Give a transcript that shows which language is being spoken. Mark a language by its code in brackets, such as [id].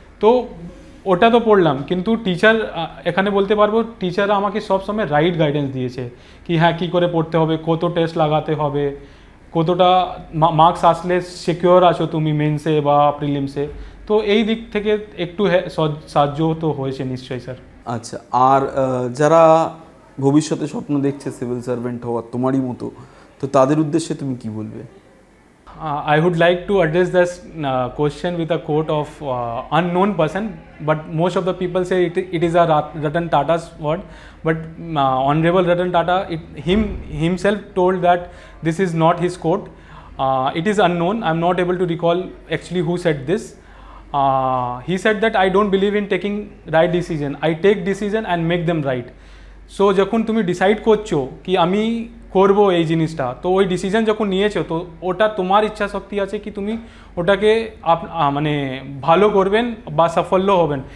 [bn] তো ওটা তো পড়লাম, কিন্তু টিচার, এখানে বলতে পারবো টিচাররা আমাকে সবসময় রাইট গাইডেন্স দিয়েছে কি হ্যাঁ কী করে পড়তে হবে, কত টেস্ট লাগাতে হবে, কতটা মার্কস আসলে সিকিওর আছো তুমি মেন্সে বা প্রিলিমসে। তো এই দিক থেকে একটু সাহায্য তো হয়েছে নিশ্চয়ই স্যার। আচ্ছা, আর যারা ভবিষ্যতে স্বপ্ন দেখছে সিভিল সার্ভেন্ট হওয়ার তোমারই মতো, তো তাদের উদ্দেশ্যে তুমি কি বলবে? [en] I would like to address this question with a quote of unknown person, but most of the people say it is a Ratan Tata's word. But Honorable Ratan Tata himself told that this is not his quote. It is unknown. I'm not able to recall actually who said this. He said that I don't believe in taking right decision. I take decision and make them right. [bn] So যখন তুমি decide করছো কি আমি করব এই জিনিসটা, তো ওই ডিসিশন যখন নিয়েছো তো ওটা তোমার ইচ্ছা শক্তি আছে কি তুমি ওটাকে মানে ভালো করবেন বা সাফল্য হবেন।